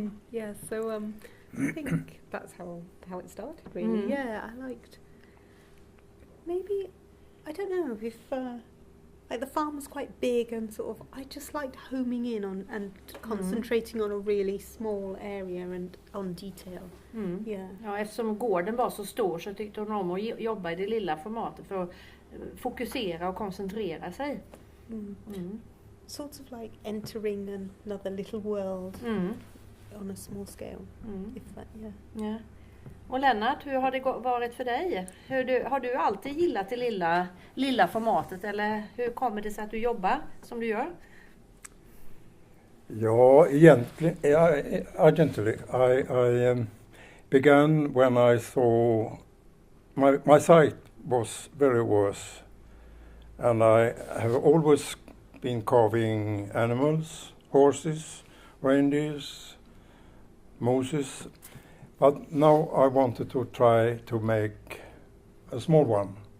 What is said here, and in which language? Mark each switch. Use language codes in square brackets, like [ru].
[en] Yeah, so I think that's how it started, really. Yeah, I liked, maybe, I don't know if like the farm was quite big, and sort of I just liked homing in on and concentrating on a really small area and on detail. Yeah. [sv] Ja, eftersom gården var så stor så tyckte hon om att jobba i det lilla formatet för att fokusera och koncentrera sig. [en] Sort of like entering another little world on a small scale. Yeah. [sv] Och Lennart, hur har det varit för dig? Har du alltid gillat det lilla formatet, eller hur kommer det sig att du jobbar som du gör? Ja, egentligen, [en] I began when I saw my sight was very worse, and I have always been carving animals, horses, reindeers, mooses, but now I wanted to try to make a small one,